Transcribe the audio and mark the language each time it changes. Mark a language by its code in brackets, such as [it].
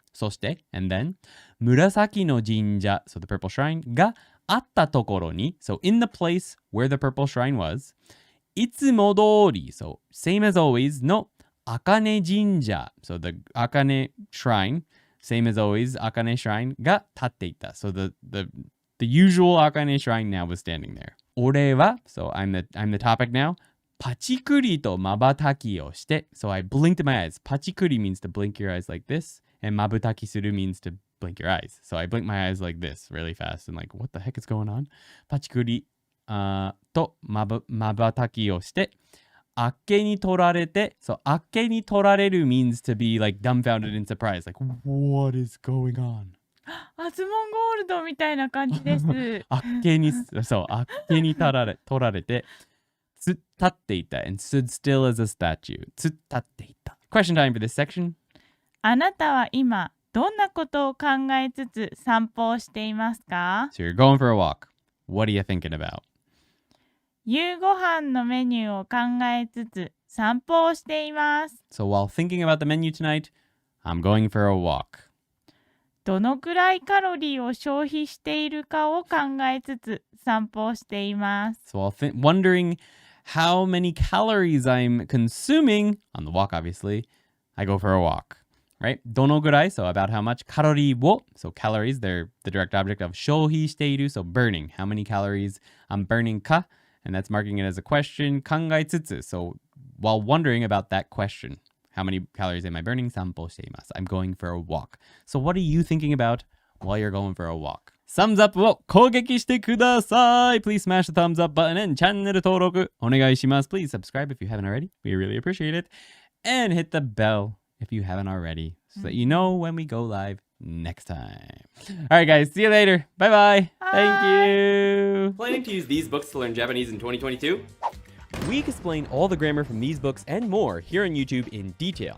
[en] そして, and then, [ja] 紫の神社, [en] so the purple shrine, [ja] があったところに, [en] so in the place where the purple shrine was, [ja] いつも通り, [en] so same as always, の茜神社, so the Akane shrine, same as always, Akane shrine [ja] が立っていた. [en] So the usual Akane shrine now was standing there. 俺は, so I'm the topic now, [ja] パチクリと瞬きをして. [en] So I blinked my eyes. パチクリ means to blink your eyes like this, and 瞬きする means to blink your eyes. So I blinked my eyes like this really fast and like, what the heck is going on? [ja] パチクリと瞬きをして、あっけに取られて、 [en] so あっけに取られる means to be like dumbfounded in surprise, like what is going on? [ja] アズモンゴールドみたいな感じです。あっけに、そう、あっけに取られて、突っ立っていた [en] and stood still as a statue. [ja] 突っ立っていた。 [en] Question time for this section. [ja] あなたは今どんなことを考えつつ散歩をしていますか？ [en] So you're going for a walk. What are you thinking about? [ja] 夕ご飯のメニューを考えつつ散歩をしています。 [en] So while thinking about the menu tonight, I'm going for a walk. [ja] どのくらいカロリーを消費しているかを考えつつ散歩をしています。 [en] So while wondering how many calories I'm consuming on the walk, obviously, I go for a walk. Right? どのぐらい, so about how much. [ja] カロリーを, [en] so calories, they're the direct object of [ja] 消費している, [en] so burning. How many calories I'm burning か, and that's marking it as a question. [ja] 考えつつ, [en] so while wondering about that question, how many calories am I burning? [ja] 散歩しています. [en] I'm going for a walk. So what are you thinking about while you're going for a walk? [ja] Thumbs up を攻撃してください. [en] Please smash the thumbs up button and [ja] チャンネル登録お願いします. [en] Please subscribe if you haven't already. We really appreciate it. And hit the bell if you haven't already, so that you know when we go live next time. All right, guys. See you later. Bye-bye. Thank you. Planning to use these books to learn Japanese in 2022? We explain all the grammar from these books and more here on YouTube in detail.